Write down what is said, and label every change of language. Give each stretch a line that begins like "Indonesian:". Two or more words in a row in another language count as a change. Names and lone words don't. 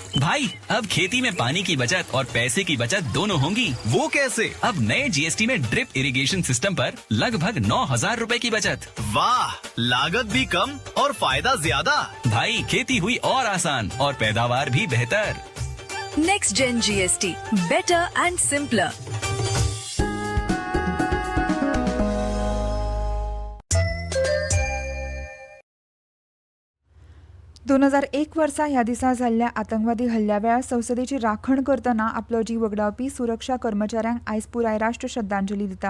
Hindi: भाई अब खेती में पानी की बचत और पैसे की बचत दोनों होंगी। वो कैसे? अब नए जीएसटी में
English: drip irrigation system
Hindi: पर लगभग 9,000 रूपए की बचत। वाह, लागत भी कम और फायदा ज्यादा। भाई खेती हुई और आसान और पैदावार भी बेहतर।
English: Next Gen GST, better and simpler.
Konkani: दोन हजार एक वर्सा ह्या दिसा जाल्ल्या आतंकवादी हल्ल्या वेळार संसदेची राखण करतना आपलो जीव वगडावपी सुरक्षा कर्मचाऱ्यांक आयज पुराय राष्ट्र श्रद्धांजली दिता.